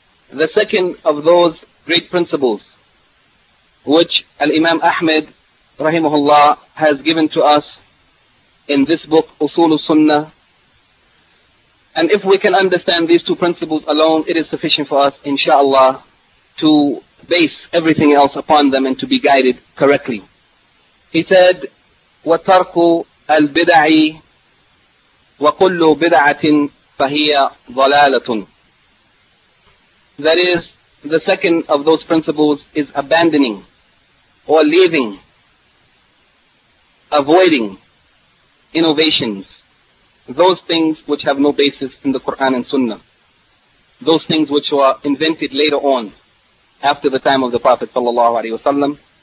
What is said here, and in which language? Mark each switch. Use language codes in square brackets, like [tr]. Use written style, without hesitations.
[en] The second of those great principles which Al-Imam Ahmed rahimahullah has given to us in this book, Usul al-Sunnah, and if we can understand these two principles alone, it is sufficient for us, inshallah, to base everything else upon them and to be guided correctly. He said, [ar] وَتَرْكُ الْبِدَعِ وَكُلُّ بِدَعَةٍ فَهِيَ ضَلَالَةٌ. [en] That is, the second of those principles is abandoning or leaving, avoiding innovations, those things which have no basis in the Quran and Sunnah, those things which were invented later on, after the time of the Prophet sallallahu alaihi wasallam.